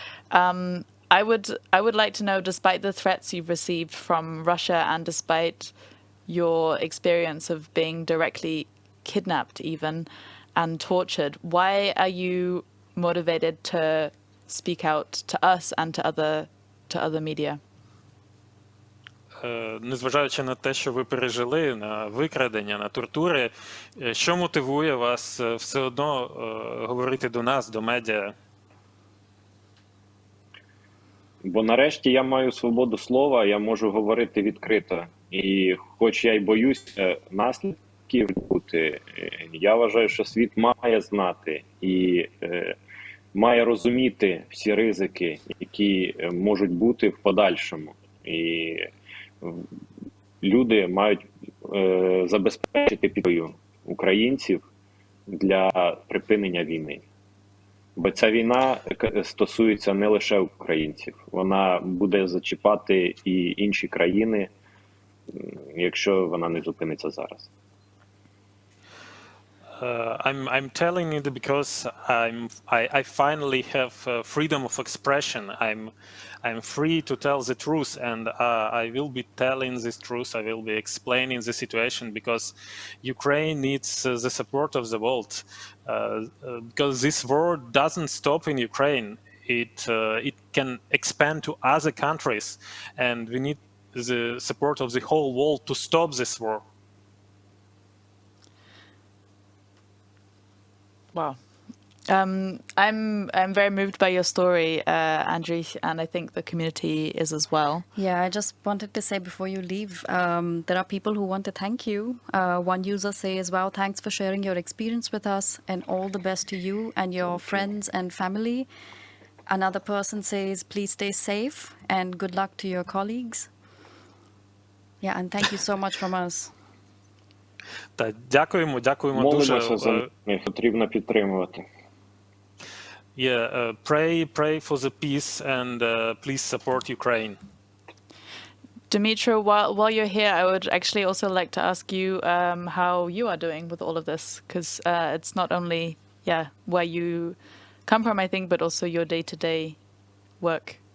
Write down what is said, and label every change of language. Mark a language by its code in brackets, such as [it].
[en] I would like to know, despite the threats you've received from Russia and despite your experience of being directly kidnapped even and tortured, why are you motivated to speak out to us and to other media? [uk] Незважаючи на те, що ви пережили, на викрадення, на тортури, що мотивує вас все одно говорити до нас, до медіа? Бо нарешті я маю свободу слова, я можу говорити відкрито. І хоч я й боюся наслідків бути, я вважаю, що світ має знати і має розуміти всі ризики, які можуть бути в подальшому. І люди мають забезпечити підтримку. українців для припинення війни. Бо ця війна стосується не лише українців, вона буде зачіпати і інші країни, якщо вона не зупиниться зараз. [en] I'm telling it because I finally have freedom of expression. I'm free to tell the truth, and I will be telling this truth. I will be explaining the situation because Ukraine needs the support of the world. Because this war doesn't stop in Ukraine. It can expand to other countries, and we need the support of the whole world to stop this war. Wow. I'm very moved by your story, Andriy, and I think the community is as well. Yeah, I just wanted to say before you leave, there are people who want to thank you. One user says, wow, thanks for sharing your experience with us and all the best to you and your friends and family. Another person says, please stay safe and good luck to your colleagues. Yeah, and thank you so much from us. [uk] Дякуємо дуже. Молимося за них, потрібно підтримувати. [en] Yeah, pray for the peace and please support Ukraine. Dmytro, while you're here, I would actually also like to ask you how you are doing with all of this, because it's not only where you come from, I think, but also your day-to-day work.